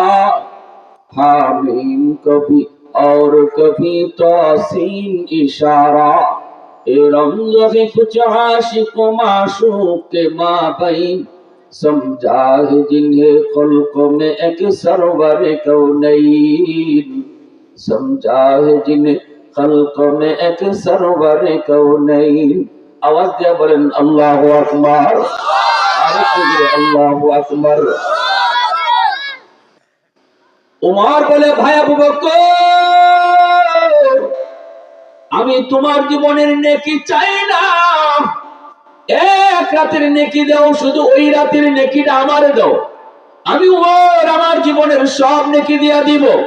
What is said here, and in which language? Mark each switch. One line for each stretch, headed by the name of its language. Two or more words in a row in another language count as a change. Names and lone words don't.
Urdu: حامیم کبھی اور کبھی توسین اشارہ اے رمز ہے کچھ عاشق و معشوق کے مابین سمجھا ہے جنہیں خلق میں ایک سرور کونین سمجھا ہے جنہیں خلق میں ایک سرور کونین
Bangla: আওয়াজ দিয়ে বলেন
Arabic: الله أكبر,
Bangla: আরেকটু জোরে
Arabic: الله أكبر.
Bangla: ওমর বলে, ভাই আবু বকর, আমি তোমার জীবনের নেকি চাই না, এক রাতের নেকি দাও, শুধু ওই রাতের নেকিটা আমারে দাও, আমি ওমর আমার জীবনের সব নেকি দিয়া দিব।